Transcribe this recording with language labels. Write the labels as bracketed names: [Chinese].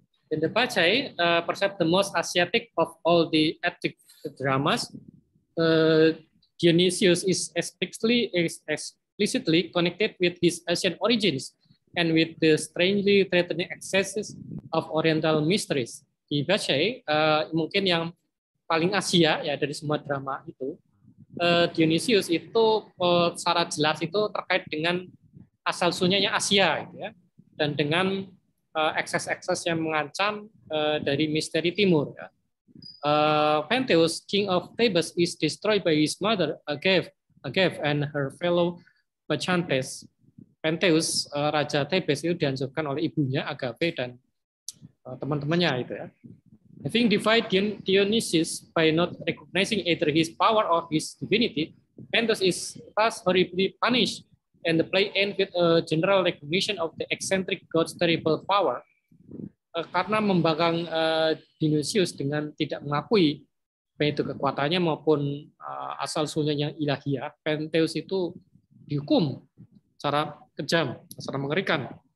[English] In the Pachai, perhaps the most Asiatic of all the Attic dramas, Dionysius is explicitly connected with his Asian origins and with the strangely threatening excesses of Oriental mysteries. [Indonesian] Di Pachai, mungkin yang paling Asia ya dari semua drama itu, Dionysius itu secara jelas itu terkait dengan asal-usulnya Asia, gitu ya, dan dengan ekses-ekses yang mengancam dari misteri timur. Ya. [English] Pentheus, king of Thebes, is destroyed by his mother Agave and her fellow Bacchantes. [Indonesian] Pentheus, raja Thebes itu dihancurkan oleh ibunya Agave dan teman-temannya itu ya. [English] Having defied Dionysius by not recognizing either his power or his divinity, Pentheus is thus horribly punished, and the play ends with a general recognition of the eccentric god's terrible power. [Indonesian] Karena membangkang Dionysius dengan tidak mengakui baik itu kekuatannya maupun asal-usulnya yang ilahiyah, Pentheus itu dihukum secara kejam, secara mengerikan.